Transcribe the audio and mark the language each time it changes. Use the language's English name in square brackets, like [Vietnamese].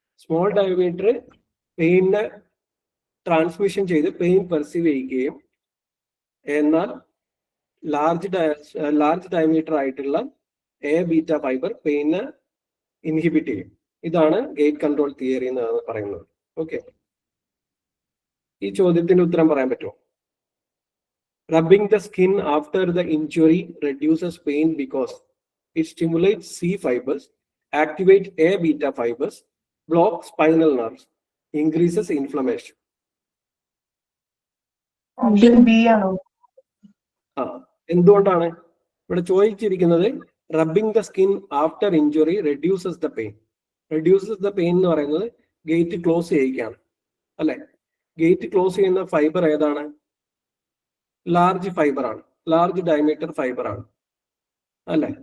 [Malayalam] Small diameter പെയിനെ transmission ചെയ്ത് pain perceive ചെയ്യുകയും, എന്നാൽ ലാർജ് ഡയമീറ്റർ ആയിട്ടുള്ള എ ബീറ്റ ഫൈബർ പെയിനെ ഇൻഹിബിറ്റ് ചെയ്യും. ഇതാണ് ഗേറ്റ് കൺട്രോൾ തിയറി എന്ന് പറയുന്നത്. ഓക്കെ, ഈ ചോദ്യത്തിന്റെ ഉത്തരം പറയാൻ പറ്റുമോ? [English] Rubbing the skin after the injury reduces pain because it stimulates C fibers, activates A beta fibers, blocks spinal nerves, increases inflammation. [Malayalam] Option B ആണോ? [English] ആ, [Malayalam] എന്തുകൊണ്ടാണ് ഇവിടെ ചോദിച്ചിരിക്കുന്നത്? [English] Rubbing the skin after injury reduces the pain. [Malayalam] Reduces the pain എന്ന് പറയുന്നത് gate close ചെയ്യിക്കുകയാണ് അല്ലെ. Gate close ചെയ്യുന്ന fibre ഏതാണ്? ലാർജ് ഫൈബർ ആണ്, ലാർജ് ഡയമീറ്റർ ഫൈബർ ആണ് അല്ലെ.